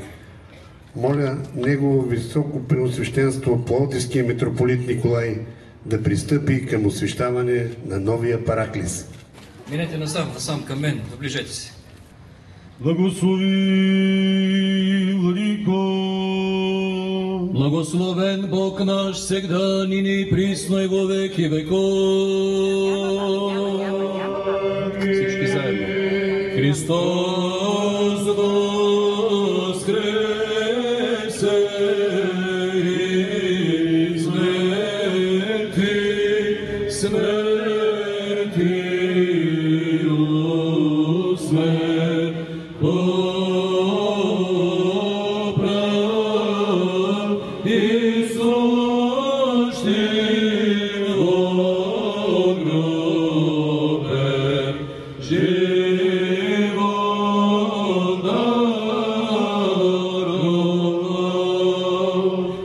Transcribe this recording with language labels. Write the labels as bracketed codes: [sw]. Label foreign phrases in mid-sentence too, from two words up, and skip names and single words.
[bg] Моля Негово Високо Преосвещенство Пловдивския митрополит Николай да пристъпи към освещаване на новия параклис. Минете насам към мен, наближете се. Благослови, Владико! [cu] Благословен Бог наш, всегда, нині и присно и во веки веков. [bg] Всички заедно. [cu] Христос воскресе из мертвых, смертью смерть поправ, Иисущим во гробе живот даровал.